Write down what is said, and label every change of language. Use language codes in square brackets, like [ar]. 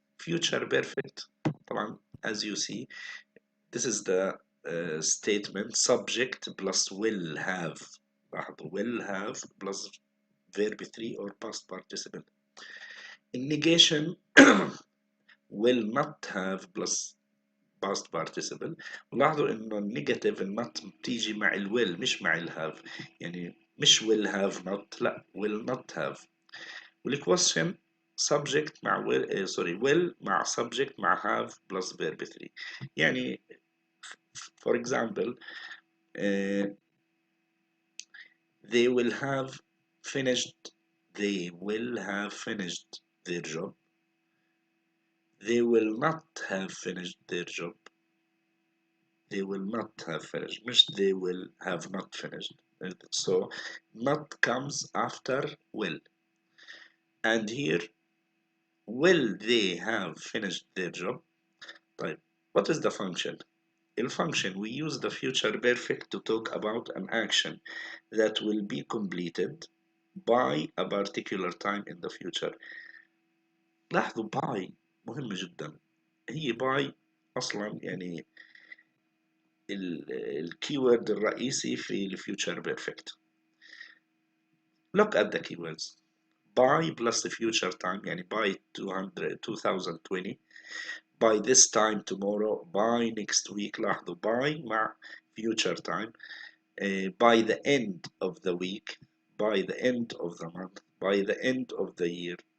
[en] Future perfect [ar] طبعا [en] as you see this is the statement subject plus will have. [ar] لاحظوا [en] will have plus verb 3 or past participle. In negation will not have plus past participle. [ar] ولاحظوا انه النيجاتيف not بتيجي مع ال will مش مع ال have. يعني مش [en] will have not لا will not have. والquestion subject مع will will مع subject مع have plus verb 3. [ar] يعني [en] for example they will have finished their job. They will not have finished their job. They will not have finished. [ar] مش [en] they will have not finished. So not comes after will. And here will they have finished their job? [ar] طيب [en] what is the function? In function we use the future perfect to talk about an action that will be completed by a particular time in the future. [ar] لاحظوا by مهمة جدا. هي by أصلا يعني الكيورد الرئيسي في الفيوتشر بيرفكت. [en] Look at the keywords. By plus the future time [ar] يعني [en] by 2020 by this time tomorrow by next week. [ar] لاحظوا [en] by مع future time by the end of the week by the end of the month by the end of the year.